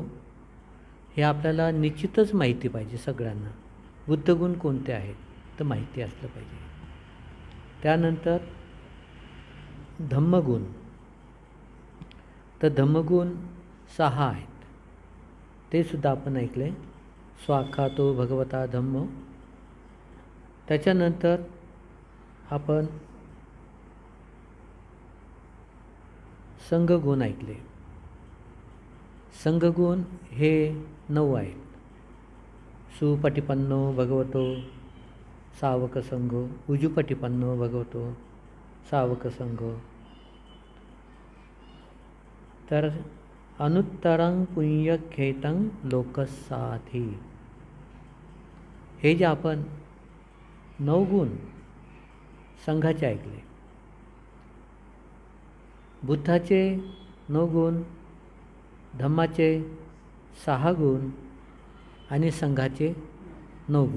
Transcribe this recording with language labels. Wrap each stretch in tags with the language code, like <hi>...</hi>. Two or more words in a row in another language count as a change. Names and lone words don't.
<mr>हे आपल्याला निश्चितच माहिती पाहिजे सगळ्यांना. बुद्धगुण कोणते आहेत तर माहिती असलं पाहिजे. त्यानंतर धम्मगुण. तर धम्मगुण 6 आहेत, ते सुद्धा आपण ऐकले.</mr> <pi>स्वाख्यातो भगवता धम्मो.</pi> <mr>त्याच्यानंतर आपण संघगुण ऐकले. संघगुण हे 9 आहेत.</mr> <pi>सुपटिपन्नो भगवतो सावकसंघो, उजुपटिपन्नो भगवतो सावकसंघो. तर अनुत्तरं पुण्यखेतं लोकसाथी.</pi> <mr>हे जे आपण 9 गुण संघाचे ऐकले, बुद्धाचे 9 गुण, धम्माचे 6 गुण आणि संघाचे 9 गुण.</mr>